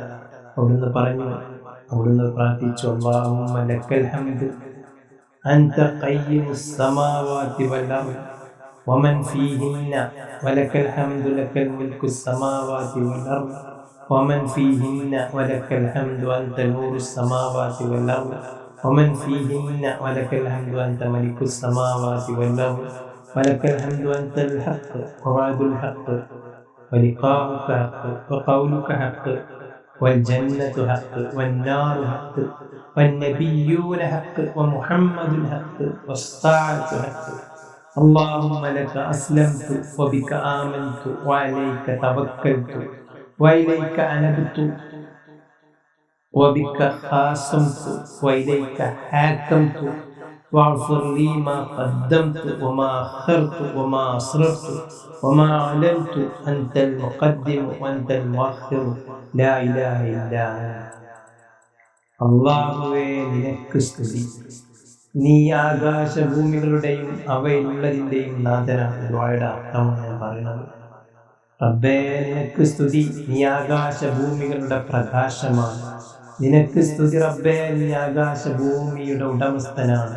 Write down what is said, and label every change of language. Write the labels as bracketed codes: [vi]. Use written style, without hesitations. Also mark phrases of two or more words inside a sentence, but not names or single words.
[ml] അവിടുന്ന് പ്രാർത്ഥിച്ചു, [ar] اللهم لك الحمد أنت قيم السماوات والأرض ومن فيهن ولك الحمد لك ملك السماوات والأرض ومن فيهن ولك الحمد أنت نور السماوات والأرض ومن فيهن ولك الحمد أنت ملك السماوات والأرض ولك الحمد أنت الحق ووعدك الحق ولقاؤك حق وقولك حق والجنة حق والنار حق والنبيون حق ومحمد حق والساعة حق اللهم لك أسلمت وبك آمنت وعليك توكلت وإليك أنبت وبك خاصمت وإليك حاكمت واغفر لي ما قدمت وما أخرت وما أسررت وما أعلنت أنت المقدم وأنت المؤخر لا إله إلا أنت. [ml] അല്ലാഹുവേ, നിനക്ക് സ്തുതി. നീ ആകാശഭൂമികളുടെയും അവയിലുള്ളതിൻ്റെയും നാഥനാണ്. ദുആയുടെ അർത്ഥമാണ് ഞാൻ പറയുന്നത്. റബ്ബേ, നിനക്ക് സ്തുതി. നീ ആകാശഭൂമികളുടെ പ്രകാശമാണ്. നിനക്ക് സ്തുതി റബ്ബേ, നീ ആകാശഭൂമിയുടെ ഉടമസ്ഥനാണ്.